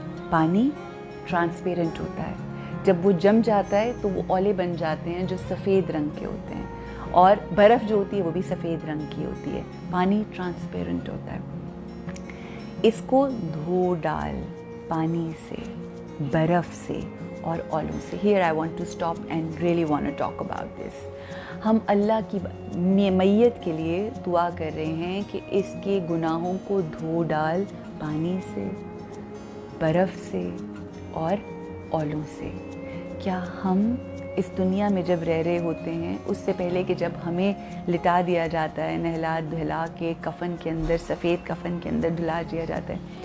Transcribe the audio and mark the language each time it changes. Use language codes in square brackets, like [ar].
[ur] پانی ٹرانسپیرنٹ ہوتا ہے, جب وہ جم جاتا ہے تو وہ اولے بن جاتے ہیں جو سفید رنگ کے ہوتے ہیں, اور برف جو ہوتی ہے وہ بھی سفید رنگ کی ہوتی ہے. پانی ٹرانسپیرنٹ ہوتا ہے. اس کو دھو ڈال پانی سے, برف سے اور اولوں سے. [en] Here I want to stop and really want to talk about this. [ur] ہم اللہ کی میت کے لیے دعا کر رہے ہیں کہ اس کے گناہوں کو دھو ڈال پانی سے, برف سے اور اولوں سے. کیا ہم اس دنیا میں جب رہ رہے ہوتے ہیں, اس سے پہلے کہ جب ہمیں لٹا دیا جاتا ہے, نہلا دھلا کے کفن کے اندر, سفید کفن کے اندر ڈھلا دیا جاتا ہے,